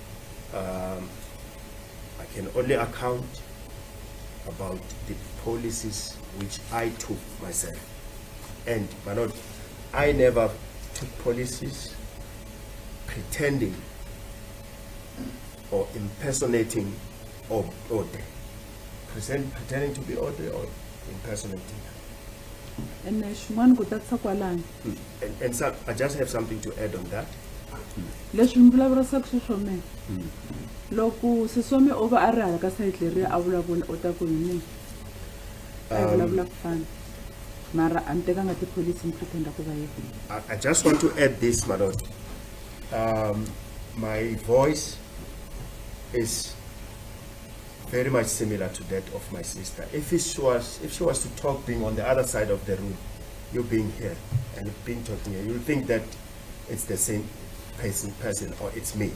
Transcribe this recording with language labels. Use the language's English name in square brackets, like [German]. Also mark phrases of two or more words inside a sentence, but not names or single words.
[English] I can only account about the policies which I took myself. And my Lord, I never took policies pretending or impersonating Audrey. Pretending to be Audrey or impersonating her. [Tsonga] ene xin'wana ku tatisa kwalani [English] And so I just have something to add on that. [Tsonga] leswi mi vulavurisaka xiswome loko siswome o va a ri hala ka sayiti leriya a vulavula u ta ku yini a hi vulavula ku fana mara a ni tekanga tipholisi ni pretenda ku va yini [English] I just want to add this, my lord. My voice is very much similar to that of my sister. If she was to talk being on the other side of the room, you being here and being talking here, you'll think that it's the same person or it's me.